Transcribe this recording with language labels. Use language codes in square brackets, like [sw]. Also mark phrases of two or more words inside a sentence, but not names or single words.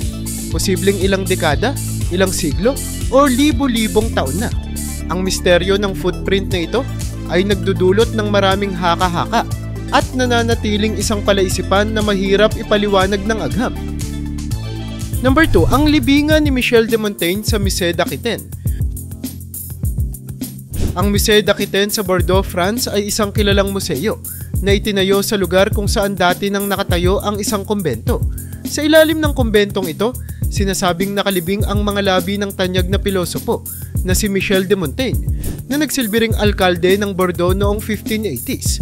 [tl] Posibleng ilang dekada, ilang siglo, o libo-libong taon na. Ang misteryo ng footprint na ito ay nagdudulot ng maraming haka-haka at nananatiling isang palaisipan na mahirap ipaliwanag ng agham. Number 2. Ang libingan ni Michel de Montaigne sa Musée d'Aquitaine. Ang Musée d'Aquitaine sa Bordeaux, France ay isang kilalang museo na itinayo sa lugar kung saan dati nang nakatayo ang isang kumbento. Sa ilalim ng kumbentong ito, sinasabing nakalibing ang mga labi ng tanyag na pilosopo na si Michel de Montaigne na nagsilbi ring alkalde ng Bordeaux noong 1580s.